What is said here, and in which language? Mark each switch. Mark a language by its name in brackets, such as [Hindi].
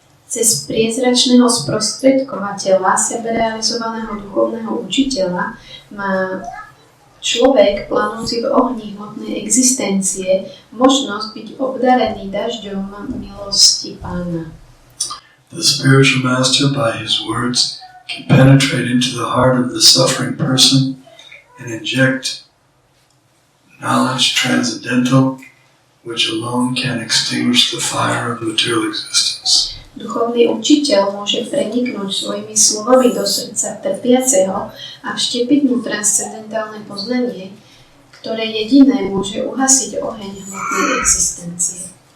[Slovak] Cez priezračného sprostredkovateľa, seberealizovaného duchovného učiteľa, má človek, planúci v ohni hmotnej existencie, možnosť byť obdarený dažďom milosti Pána. [English] The spiritual master, by his words, can penetrate into the heart of the suffering person and inject knowledge transcendental, which alone can extinguish the fire of material existence. [Slovak] Duchovný učiteľ môže preniknúť svojimi slovami do srdca trpiaceho a vštepiť mu transcendentálne poznanie, ktoré jediné môže uhasiť oheň hmotnej existencie.